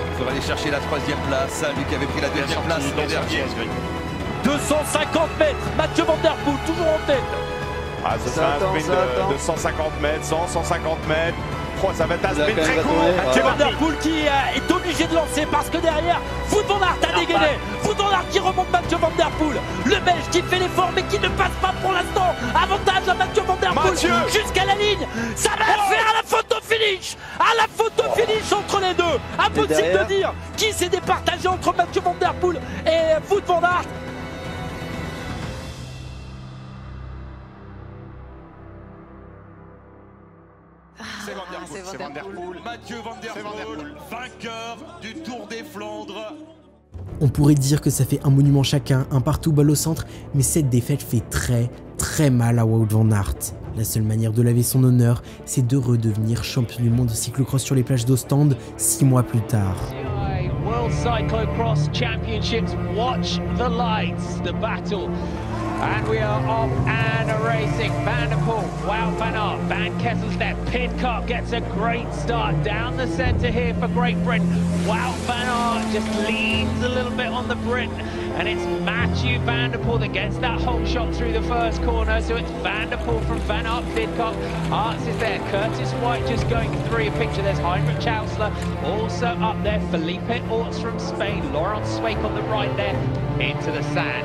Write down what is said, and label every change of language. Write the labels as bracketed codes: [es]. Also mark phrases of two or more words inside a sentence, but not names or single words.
[fr] Il faudra aller chercher la 3e place. Lui qui avait pris la 2e place l'an dernier. 250 mètres, Mathieu Van Der Poel toujours en tête. Ah, ce sera un sprint de 150 mètres, 150 mètres. Oh, ça va être un sprint très court. Mathieu Van Der Poel qui est obligé de lancer parce que derrière, Wout van Aert a dégainé. Wout van Aert qui remonte Mathieu Van Der Poel. Le Belge qui fait l'effort mais qui ne passe pas pour l'instant. Avantage à Mathieu Van Der Poel jusqu'à la ligne. Ça va faire à la photo finish. À la photo finish entre les deux. Impossible de dire qui s'est départagé entre Mathieu Van Der Poel et Wout van Aert. C'est Van Der Poel. Mathieu Van Der Poel, vainqueur du Tour des Flandres. On pourrait dire que ça fait un monument chacun, un partout balle au centre, mais cette défaite fait très mal à Wout van Aert. La seule manière de laver son honneur, c'est de redevenir champion du monde de cyclocross sur les plages d'Ostende 6 mois plus tard. [en] World Cyclocross Championships, watch the lights, the battle And we are off and racing. Van der Poel, Wout van Aert, Van Kesselsted, Pidcock gets a great start down the centre here for Great Britain. Wout van Aert just leans a little bit on the Brit, and it's Mathieu van der Poel that gets that whole shot through the first corner. So it's Van der Poel from Van Aert, Pidcock, Arts is there, Curtis White just going through a picture. There's Heinrich Chausler also up there, Felipe Orts from Spain, Laurent Sweeck on the right there, into the sand.